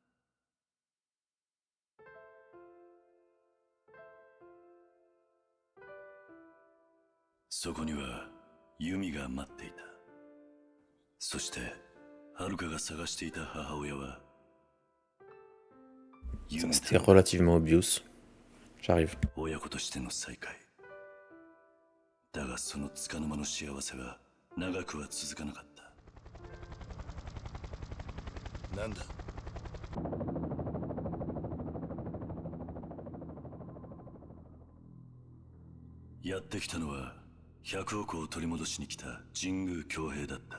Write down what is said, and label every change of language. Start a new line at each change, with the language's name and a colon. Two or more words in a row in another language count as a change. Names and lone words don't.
Japanese: そこにはユミが待っていた。そして遥かが探していた母親は
French: Ça, c'était relativement obvious. J'arrive.
Japanese: 親子としての再会。だがその束の間の幸せは長くは続かなかった。なんだやってきたのは100億を取り戻しに来た神宮強兵だった。